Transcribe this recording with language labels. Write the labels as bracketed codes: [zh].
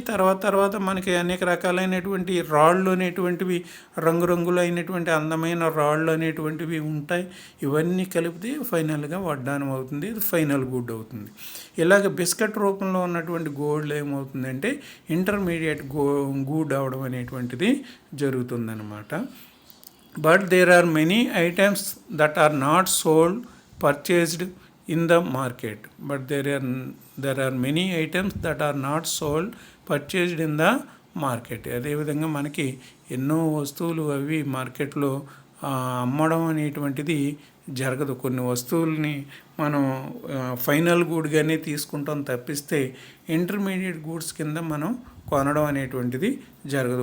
[te] తర్వాత మనకి అనేక రకాలైనటువంటి రాళ్ళు అనేటువంటివి, రంగురంగులు అయినటువంటి అందమైన రాళ్ళు అనేటువంటివి ఉంటాయి. ఇవన్నీ కలిపితే ఫైనల్గా వడ్డానం అవుతుంది, ఇది ఫైనల్ గుడ్ అవుతుంది. ఇలాగ బిస్కెట్ రూపంలో ఉన్నటువంటి గోల్డ్ ఏమవుతుందంటే ఇంటర్మీడియట్ గుడ్ అవడం అనేటువంటిది జరుగుతుందన్నమాట. [en] But there are many items that are not sold purchased in the market, but there are many items that are not sold purchased in the market. [te] అదేవిధంగా మనకి ఎన్నో వస్తువులు అవి మార్కెట్లో అమ్మడం అనేటువంటిది జరగదు. కొన్ని వస్తువుల్ని మనం ఫైనల్ గూడ్గానే తీసుకుంటాం తప్పిస్తే ఇంటర్మీడియట్ గూడ్స్ కింద మనం కొనడం అనేటువంటిది జరగదు.